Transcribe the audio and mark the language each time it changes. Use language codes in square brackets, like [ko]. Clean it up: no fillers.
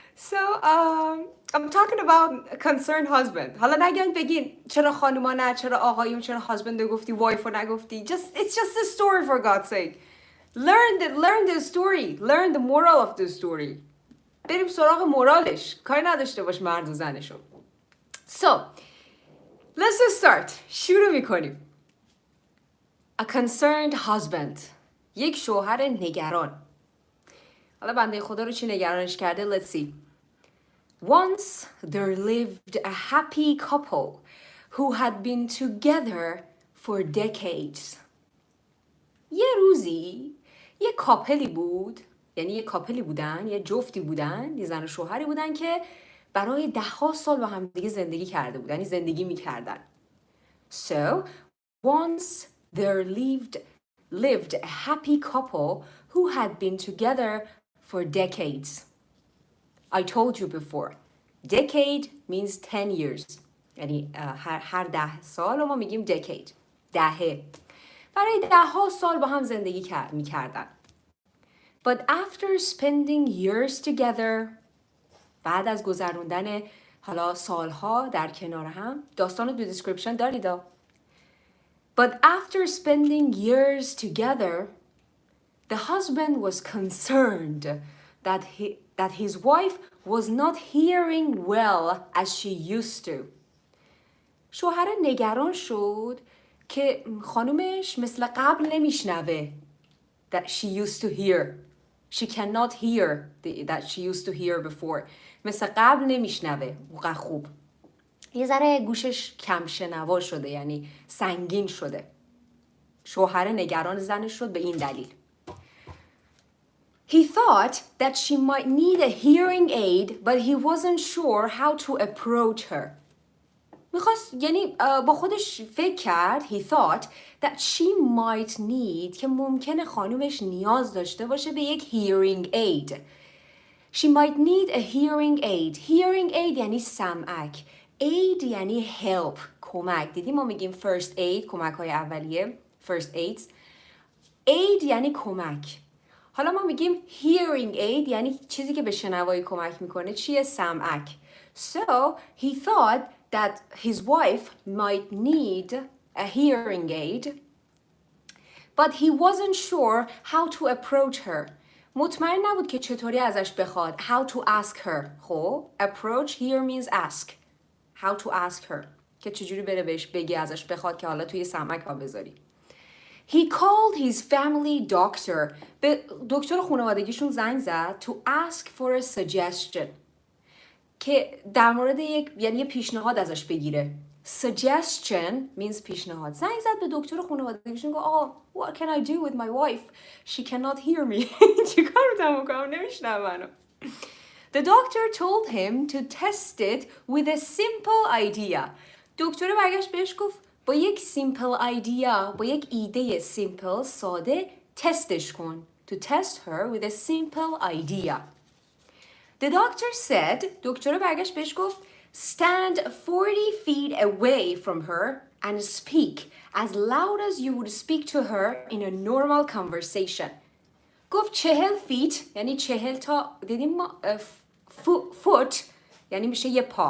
[en] So, I'm talking about a concerned husband. [fa] حالا نگین بگین چرا خانوما نه، چرا آقایون، چرا husband رو گفتی، wife رو نگفتی. [en] It's just a story for God's sake. Learn the story. Learn the moral of the story. [fa] بریم سراغ مورالش. کاری نداشته باش مرد و زنشو. [en] So, let's just start. [fa] شروع میکنیم. [en] A concerned husband. [fa] یک شوهر نگران. حالا بنده خدا رو چی نگرانش کرده؟ [en] Let's see. Once there lived a happy couple who had been together for decades. [fa] یه روزی یه کاپلی بود، یعنی یه کاپلی بودن، یه جفتی بودن، یه زن و شوهری بودن که برای 10 سال با هم دیگه زندگی کرده بودن، یعنی زندگی میکردن. [en] So, once there lived a happy couple who had been together for decades. I told you before. Decade means 10 years. [fa] یعنی هر 10 سال ما میگیم decade. دهه. برای 10 سال با هم زندگی میکردن. [en] But after spending years together, [fa] بعد از گذروندن حالا سالها در کنار هم، داستان رو تو description دارید. [en] But after spending years together, the husband was concerned that his wife was not hearing well as she used to. [fa] شوهر نگران شد که خانومش مثل قبل نمیشنوه. [en] That she used to hear. She cannot hear that she used to hear before. [fa] مثل قبل نمیشنوه. اونقدر خوب. یه ذره گوشش کم شنوا شده، یعنی سنگین شده. شوهر نگران زنش شد به این دلیل. [en] He thought that she might need a hearing aid, but he wasn't sure how to approach her. [fa] میخواست، یعنی با خودش فکر کرد. [en] He thought that she might need، [fa] که ممکنه خانومش نیاز داشته باشه به یک hearing aid. [en] She might need a hearing aid. Hearing aid [fa] یعنی سمعک. aid یعنی help، کمک. دیدی ما میگیم first aid، کمک های اولیه، first aids. aid یعنی کمک. حالا ما میگیم hearing aid یعنی چیزی که به شنوایی کمک میکنه. چیه؟ سمعک. [en] So he thought that his wife might need a hearing aid, but he wasn't sure how to approach her. [fa] مطمئن نبود که چطوری ازش بخواد. [en] How to ask her. خب approach here means ask. How to ask her. [fa] که چجوری بره بهش بگی ازش بخواد که حالا توی سمعک ها بذاری. [en] He called his family doctor. [fa] به دکتر خانوادگیشون زنگ زد [en] to ask for a suggestion. [fa] که در مورد یعنی پیشنهاد ازش بگیره. [en] Suggestion means پیشنهاد. [fa] زنگ زد به دکتر خانوادگیشون گفت آقا [en] what can I do with my wife? She cannot hear me. [fa] چیکار میتونم بکنم؟ نمیشنوه منو. [en] The doctor told him to test it with a simple idea. [fa] دکتر برگشت بهش گفت با یک [en] simple idea، [fa] با یک ایده simple ساده تستش کن. [en] To test her with a simple idea. The doctor said, [fa] دکتر برگشت بهش گفت [en] stand 40 feet away from her and speak as loud as you would speak to her in a normal conversation. [fa] گفت 40 feet یعنی 40 تا دیدیم ما foot یعنی میشه یه پا.